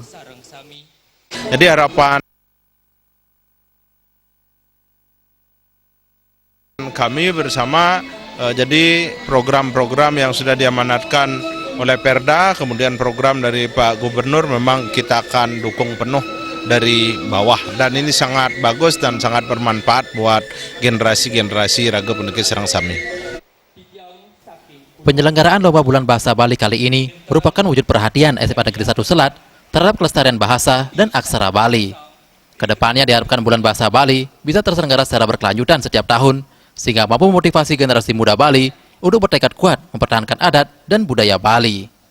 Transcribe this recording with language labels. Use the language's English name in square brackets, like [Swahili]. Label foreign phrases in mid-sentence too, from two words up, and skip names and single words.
[Indonesian] Jadi harapan kami bersama, jadi program-program yang sudah diamanatkan oleh Perda, kemudian program dari Pak Gubernur memang kita akan dukung penuh dari bawah, dan ini sangat bagus dan sangat bermanfaat buat generasi-generasi Raga Pendekis Serang Sami. Penyelenggaraan Lomba Bulan Bahasa Bali kali ini merupakan wujud perhatian SMA Negeri 1 Selat terhadap kelestarian bahasa dan aksara Bali. Kedepannya diharapkan Bulan Bahasa Bali bisa terselenggara secara berkelanjutan setiap tahun, sehingga mampu memotivasi generasi muda Bali untuk bertekad kuat mempertahankan adat dan budaya Bali.